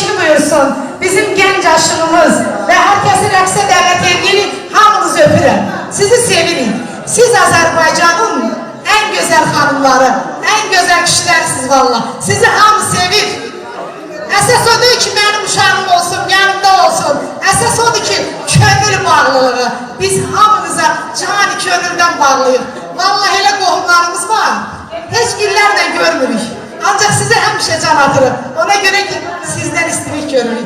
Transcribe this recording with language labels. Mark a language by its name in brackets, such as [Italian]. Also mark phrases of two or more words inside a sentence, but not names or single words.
[Azerbaijani] buyursun. Bizim genç aşığımız ve herkesi rəqsə dəvət edin, hamınızı öpürəm. Sizi sevirik. Siz Azərbaycanın [Turkish] en güzel hanımları, en güzel [Azerbaijani] kişilərsiniz valla. Sizi hamı sevir. Əsas odur ki, mənim uşağım olsun, yanımda olsun. Əsas odur ki, könül bağlılığı. Biz hamınıza cani könüldən bağlıyıq. Vallahi elə qohumlarımız var. Heç günlərlə görmürük. Ancaq sizə həmişə can atırıq. Ona görə ki, sizdən istilik görürük.